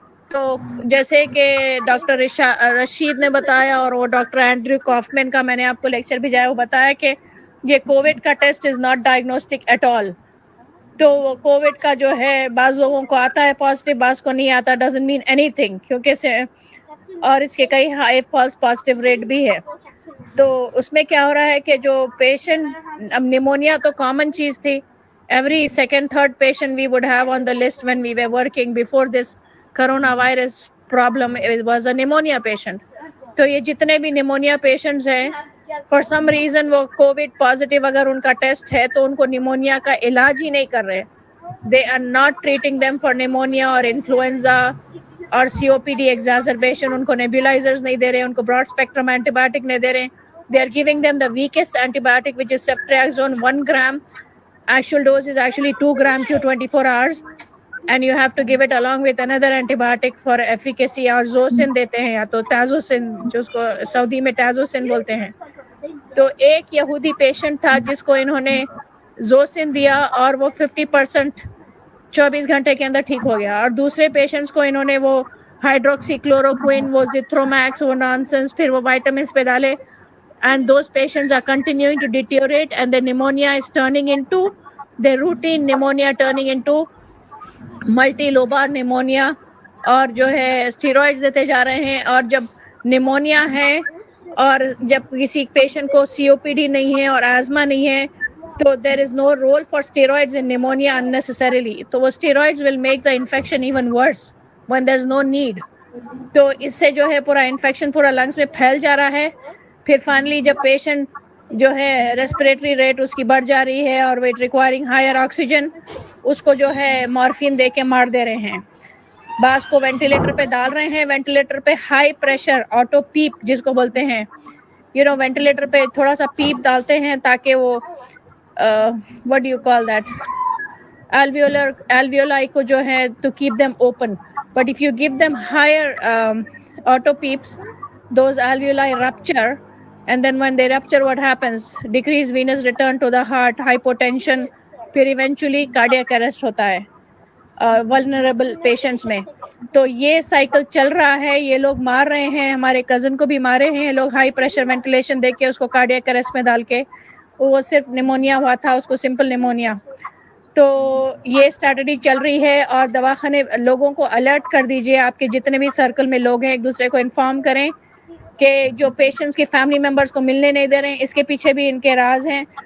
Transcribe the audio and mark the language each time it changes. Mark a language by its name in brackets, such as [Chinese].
[Urdu] تو جیسے کہ ڈاکٹر رشید نے بتایا اور وہ ڈاکٹر اینڈریو کافمین کا میں نے آپ کو لیکچر بھیجایا, وہ بتایا کہ یہ کووڈ کا test [English] Is not diagnostic at all. [Urdu] تو کووڈ کا جو ہے بعض لوگوں کو آتا ہے پازیٹیو, بعض کو نہیں آتا, [English] doesn't mean anything, [Urdu] کیونکہ اور اس کے کئی ہائی فالس پازیٹیو ریٹ بھی ہے. تو اس میں کیا ہو رہا ہے کہ جو پیشنٹ, اب نیمونیا تو کامن چیز تھی, [English] every second third patient we would have on the list when we were working before this coronavirus problem was a pneumonia patient. [Urdu] تو یہ جتنے بھی نیمونیا پیشنٹس ہیں [English] for some reason [Urdu] وہ کووڈ پازیٹیو اگر ان کا ٹیسٹ ہے تو ان کو نیمونیا کا علاج ہی نہیں کر رہے, [English] they are not treating them for pneumonia [Urdu] اور انفلوئنزا اور سی او پی ڈی ایگزاسربیشن. ان کو نیبولائزرز نہیں دے رہے, ان کو براڈ اسپیکٹرم اینٹی بایوٹک نہیں دے رہے, [English] they are giving them the weakest antibiotic which is ceftriaxone 1 gram. Actual dose is actually 2 gram q 24 hours, and you have to give it along with another antibiotic for efficacy. [Urdu] اور زوسن دیتے ہیں یا تو تازوسن, جو اس کو سعودی میں تازوسن بولتے ہیں. تو ایک یہودی پیشنٹ تھا جس کو انہوں نے زوسن دیا اور وہ 50% 24 گھنٹے کے اندر ٹھیک ہو گیا, اور دوسرے پیشنٹس کو انہوں نے وہ ہائیڈروکسی کلوروکوئن, وہ زیتھرومیکس, وہ نانسنس, پھر وہ وائٹامنس پہ ڈالے, [English] and those patients are continuing to deteriorate and the pneumonia is turning into the routine pneumonia turning into multi-lobar pneumonia. [Urdu] اور جو ہے اسٹیرائڈز دیتے جا رہے ہیں, اور جب نیمونیا ہے اور جب کسی پیشنٹ کو سی او پی ڈی نہیں ہے اور آزما نہیں ہے تو [English] there is no role for steroids in pneumonia unnecessarily. [Urdu] تو وہ [English] steroids will make the infection even worse when there's no need. [Urdu] تو اس سے جو ہے پورا انفیکشن پورا لنگس میں پھیل جا رہا ہے. پھر فائنلی جب پیشنٹ جو ہے ریسپریٹری ریٹ اس کی بڑھ جا رہی ہے اور [English] wet requiring higher oxygen, [Urdu] اس کو جو ہے مارفین دے کے مار دے رہے ہیں. بعض کو وینٹیلیٹر پہ ڈال رہے ہیں, وینٹیلیٹر پہ ہائی پریشر آٹو پیپ جس کو بولتے ہیں, وینٹیلیٹر پہ تھوڑا سا پیپ ڈالتے ہیں تاکہ وہ [English] what do you call that [Urdu] alveoli کو جو ہے [English] to keep them open. But if you give them higher auto peeps, those alveoli rupture and then when they rupture, what happens? Decreased venous return to the heart, hypotension, پھر eventually cardiac arrest [Urdu] ہوتا ہے [English] vulnerable patients میں. [Urdu] تو یہ cycle چل رہا ہے, یہ لوگ مار رہے ہیں, ہمارے کزن کو بھی مارے ہیں لوگ ہائی پریشر وینٹیلیشن دے کے اس کو کارڈیاک اریسٹ میں ڈال کے, وہ صرف نیمونیا ہوا تھا اس کو, سمپل نیمونیا. تو یہ اسٹریٹجی چل رہی ہے, اور دواخانے لوگوں کو الرٹ کر دیجئے, آپ کے جتنے بھی سرکل میں لوگ ہیں ایک دوسرے کو انفارم کریں کہ جو پیشنٹس کے فیملی ممبرس کو ملنے نہیں دے رہے ہیں, اس کے پیچھے بھی ان کے راز ہیں.